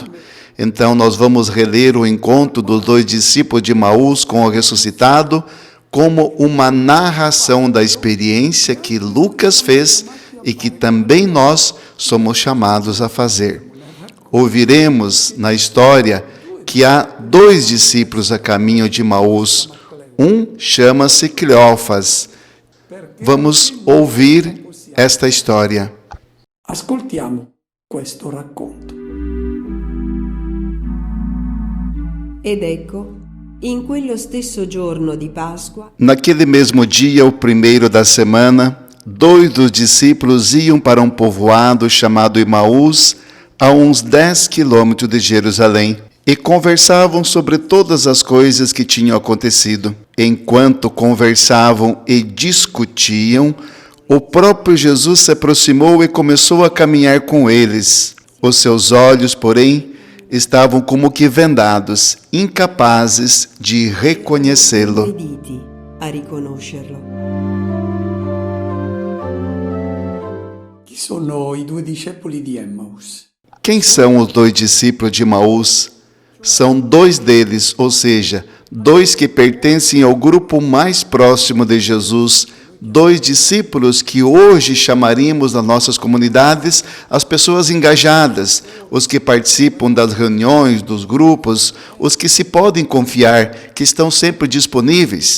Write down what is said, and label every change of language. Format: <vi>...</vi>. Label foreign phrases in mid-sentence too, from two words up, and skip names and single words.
<pt>Então, nós vamos reler o encontro dos dois discípulos de Emaús com o ressuscitado como uma narração da experiência que Lucas fez e que também nós somos chamados a fazer. Ouviremos na história que há dois discípulos a caminho de Emaús. Um chama-se Cleófas. Vamos ouvir esta história.</pt> <it>Ascoltiamo questo racconto. Ed ecco, in quello stesso giorno di Pasqua,</it> <pt>Naquele mesmo dia, o primeiro da semana, dois dos discípulos iam para um povoado chamado Emaús, a uns 10 quilômetros de Jerusalém, e conversavam sobre todas as coisas que tinham acontecido. Enquanto conversavam e discutiam, o próprio Jesus se aproximou e começou a caminhar com eles. Os seus olhos, porém, estavam como que vendados, incapazes de reconhecê-lo.</pt> <it>impediti a riconoscerlo. Chi sono i due discepoli di Emmaus?</it> <pt>Quem são os dois discípulos de Emaús? São dois deles, ou seja, dois que pertencem ao grupo mais próximo de Jesus, dois discípulos que hoje chamaríamos nas nossas comunidades as pessoas engajadas, os que participam das reuniões, dos grupos, os que se podem confiar, que estão sempre disponíveis.</pt>